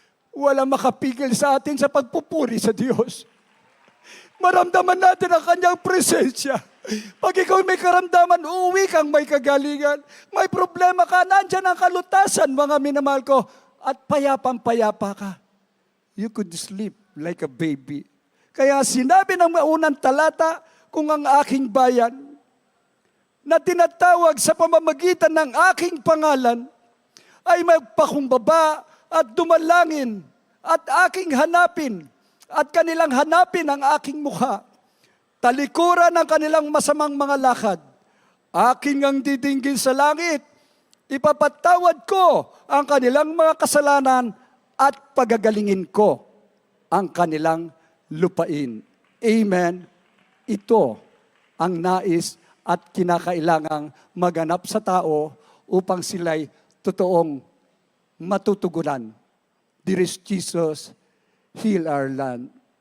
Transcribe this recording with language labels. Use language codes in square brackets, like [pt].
[tl] Wala makapigil sa atin sa pagpupuri sa Diyos. Maramdaman natin ang kanyang presensya. Pag ikaw may karamdaman, uuwi kang may kagalingan. May problema ka, nandyan ang kalutasan, mga minamahal ko. At payapang-payapa ka. [en] You could sleep like a baby. [tl] Kaya sinabi ng maunang talata, kung ang aking bayan, na tinatawag sa pamamagitan ng aking pangalan, ay magpakumbaba at dumalangin at aking hanapin at kanilang hanapin ang aking mukha. Talikuran ang kanilang masamang mga lakad. Aking ang didinggin sa langit. Ipapatawad ko ang kanilang mga kasalanan at pagagalingin ko ang kanilang lupain. Amen. Ito ang nais at kinakailangang maganap sa tao upang sila'y totoong matutugunan. [en] Dear Jesus, heal our land.